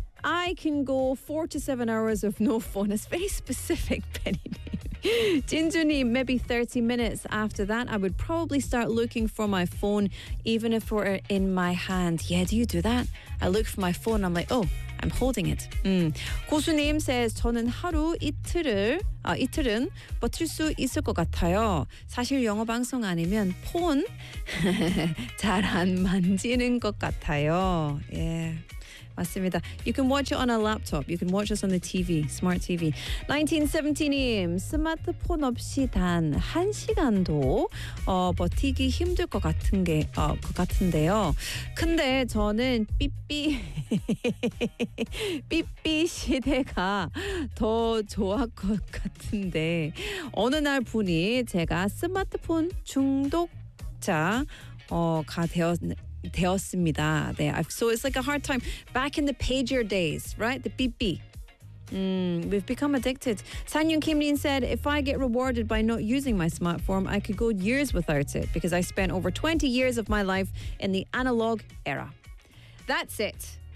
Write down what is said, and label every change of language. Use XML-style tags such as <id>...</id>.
<en>I can go 4 to 7 hours of no phone. It's very specific, Penny. Jinju님, maybe 30 minutes after that, I would probably start looking for my phone, even if it were in my hand. Yeah, do you do that? I look for my phone, I'm like, oh, I'm holding it.</en> <ko>고수님 says, 저는 하루 이틀은 버틸 수 있을 것 같아요. 사실 영어 방송 아니면 폰 잘 안 만지는 것 같아요.</ko> <en>Yeah.</en> <ko>맞습니다.</ko> <en>You can watch it on a laptop. You can watch us on the TV, smart TV.</en> <ko>1917님, 스마트폰 없이 단 한 시간도 버티기 힘들 것 같은 게 것 같은데요. 근데 저는 삐삐 시대가 더 좋았 것 같은데 어느 날 분이 제가 스마트폰 중독자 가 되었습니다.</ko> <en>네, so it's like a hard time back in the pager days, right? The beep beep. We've become addicted. Sanyun Kimlin said, if I get rewarded by not using my smartphone, I could go years without it because I spent over 20 years of my life in the analog era. That's it.</en>